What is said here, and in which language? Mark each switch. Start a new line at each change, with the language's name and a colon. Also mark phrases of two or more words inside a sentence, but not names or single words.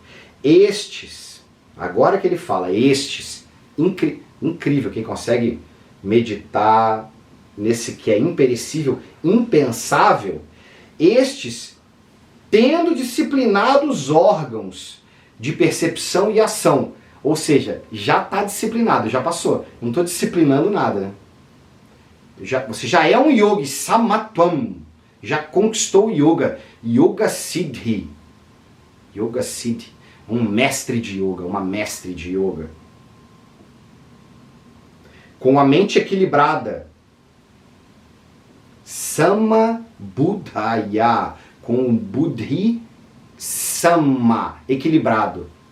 Portuguese: Estes, agora que ele fala, estes, incrível, quem consegue meditar nesse que é imperecível, impensável, estes tendo disciplinado os órgãos de percepção e ação. Ou seja, já está disciplinado, já passou. Não estou disciplinando nada, né? Você já é um yogi, samatvam. Já conquistou o yoga.
Sanskrit: योग सिद्धि. योग सिद्धि.
Portuguese: Um mestre de yoga, uma mestre de yoga. Com a mente equilibrada.
Sanskrit: सम बुद्धय.
Portuguese: Com o
Sanskrit: बुद्धि सम.
Portuguese: Equilibrado.